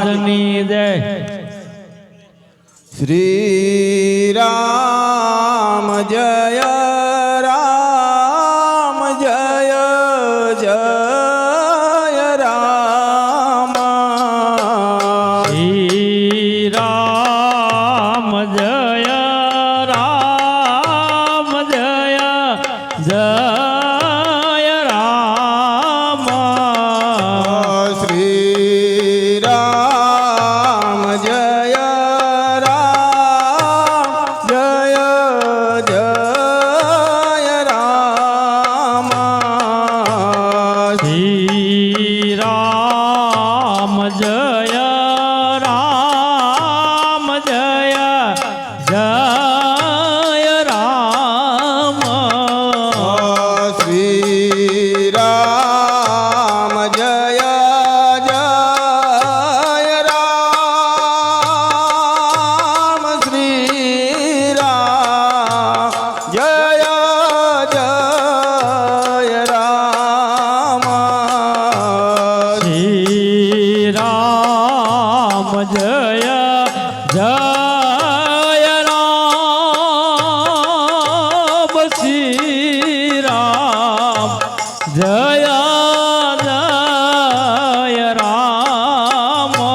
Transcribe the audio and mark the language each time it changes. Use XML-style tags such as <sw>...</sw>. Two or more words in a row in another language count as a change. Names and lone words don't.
<gu>મહારાજની જય</gu> <hi>श्री राम जय राम जय जय राम श्री राम जय राम जय जय राम श्री राम जय राम जय जय राम श्री राम जय राम जय जय राम श्री राम जय जय राम श्री राम जय जय राम श्री राम जय जय राम श्री राम जय जय राम</hi>